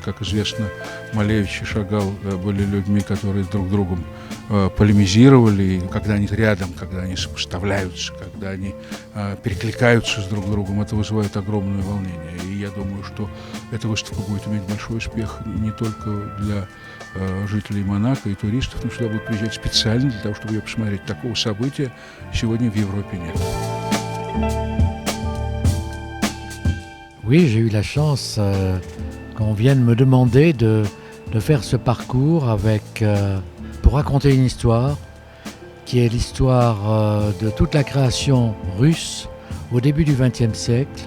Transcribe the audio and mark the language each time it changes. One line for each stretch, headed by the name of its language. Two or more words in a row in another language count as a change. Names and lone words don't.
Russian: Как известно, Малевич и Шагал были людьми, которые друг с другом полемизировали, и когда они рядом, когда они сопоставляются, когда они перекликаются с друг другом, это вызывает огромное волнение. И я думаю, что эта выставка будет иметь большой успех не только для жителей Монако и туристов, но сюда будут приезжать специально для того, чтобы ее посмотреть. Такого события сегодня в Европе нет.
French: Oui, j'ai eu la chance qu'on vienne me demander de faire ce parcours pour raconter une histoire qui est l'histoire de toute la création russe au début du XXe siècle.